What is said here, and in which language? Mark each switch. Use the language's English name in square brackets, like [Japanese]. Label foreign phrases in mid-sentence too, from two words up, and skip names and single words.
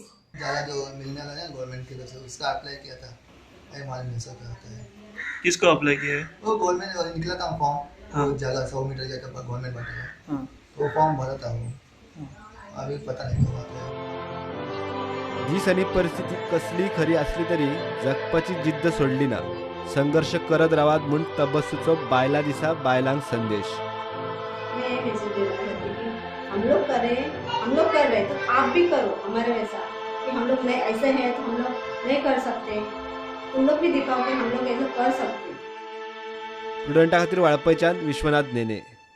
[Hindi] ज़्यादा जो मिलने वाला है गवर्नमेंट की तरफ से उसका अप्लाई किया था, मालूम नहीं सकता होता है। किसको अप्लाई किया है? वो गवर्नमेंट वाले निकला था फॉर्म, हाँ। वो जगह 100 मीटर के गवर्नमेंट बांटेगा, हाँ। वो फॉर्म भरा था वो, अभी पता नहीं कब आता है। [Konkani] जी सनी परिस्थिती कसली खरी असली तरी जगपाची जिद्द सोडली ना, संघर्ष करत रावात म्हूण तबस्सुचो बायला दिसा बायलांक संदेश। [Hindi] मैं ये मैसेज देना चाहती हूँ कि हम लोग करें, हम लोग कर रहे तो आप भी करो हमारे वैसा, कि हम लोग नहीं ऐसे हैं तो हम लोग नहीं कर सकते, तुम लोग भी दिखाओ कि हम लोग ऐसा कर सकते। [Konkani] स्टुडंटा खातीर वाळपयच्यान विश्वनाथ नेने।